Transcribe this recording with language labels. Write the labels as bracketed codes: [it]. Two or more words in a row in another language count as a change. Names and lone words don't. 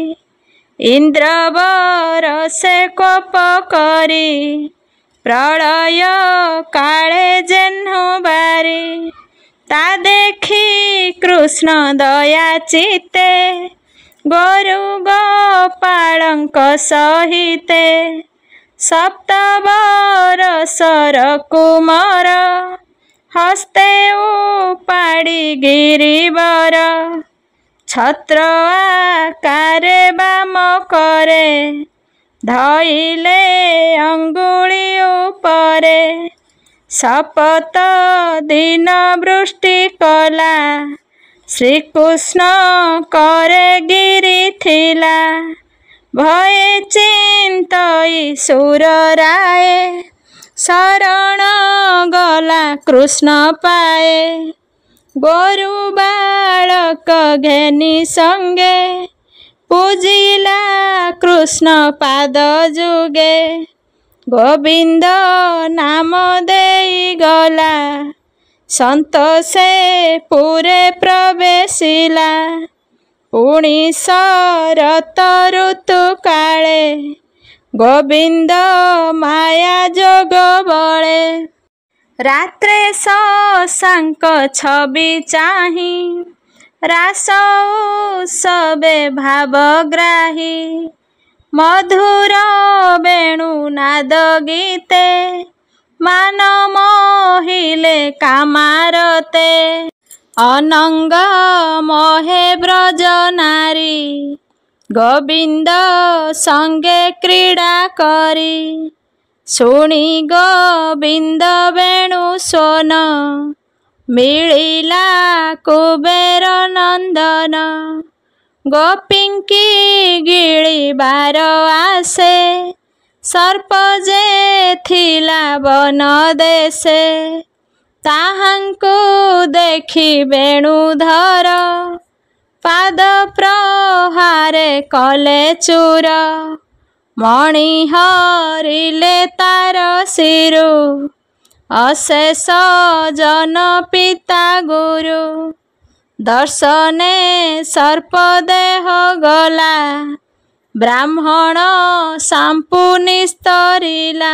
[or] ଇନ୍ଦ୍ରବର ସେ କୋପ କରି ପ୍ରଳୟ କାଳେ ଯେହ୍ନୁ ବାରି ତା ଦେଖି କୃଷ୍ଣ ଦୟା ଚିତେ ଗୋରୁ ଗୋପାଳଙ୍କ ସହିତେ ସପ୍ତ ବରଷର କୁମାର ହସ୍ତେ ଉପାଡ଼ି ଗିରିବର ଛତ୍ର ଆକାରେ ବାମ କରେ ଧଇଲେ ଅଙ୍ଗୁଳି ଉପରେ ଶପଥ ଦିନ ବୃଷ୍ଟି କଲା ଶ୍ରୀକୃଷ୍ଣ କରେ ଗିରି ଥିଲା ଭୟ ଚିନ୍ତଇ ସୁର ରାୟ ଶରଣ ଗଲା କୃଷ୍ଣ ପାଏ ଗୋରୁ ବାଳକ ଘେନି ସଙ୍ଗେ ପୂଜିଲା କୃଷ୍ଣ ପାଦ ଯୁଗେ ଗୋବିନ୍ଦ ନାମ ଦେଇ ଗଲା ସନ୍ତୋଷେ ପୁରେ ପ୍ରବେଶିଲା ପୁଣି ଶରତ ଋତୁ କାଳେ ଗୋବିନ୍ଦ ମାୟା ଯୋଗ ବଳେ ରାତ୍ରେ ଶଶାଙ୍କ ଛବି ଚାହିଁ ରାସ ଉତ୍ସବେ ଭାବଗ୍ରାହୀ ମଧୁର ବେଣୁନାଦ ଗୀତେ ମାନ ମୋହିଲେ କାମାରତେ ଅନଙ୍ଗ ମୋହେ ବ୍ରଜ ନାରୀ ଗୋବିନ୍ଦ ସଙ୍ଗେ କ୍ରୀଡ଼ା କରି ଶୁଣି ଗୋବିନ୍ଦ ବେଣୁ ସୋନ ମିଳିଲା କୁବେର ନନ୍ଦନ ଗୋପୀଙ୍କି ଗିଳିବାର ଆଶେ ସର୍ପ ଯେ ଥିଲା ବନ ଦେଶେ ତାହାଙ୍କୁ ଦେଖି ବେଣୁଧର ପାଦ ପ୍ରହାରେ କଲେ ଚୂର, ମଣି ହରିଲେ ତାର ଶିରୁ, ଅଶେଷ ଜନ ପିତା ଗୁରୁ। ଦର୍ଶନେ ସର୍ପ ଦେହ ଗଲା, ବ୍ରାହ୍ମଣ ସାମ୍ପୁ ନିସ୍ତରିଲା।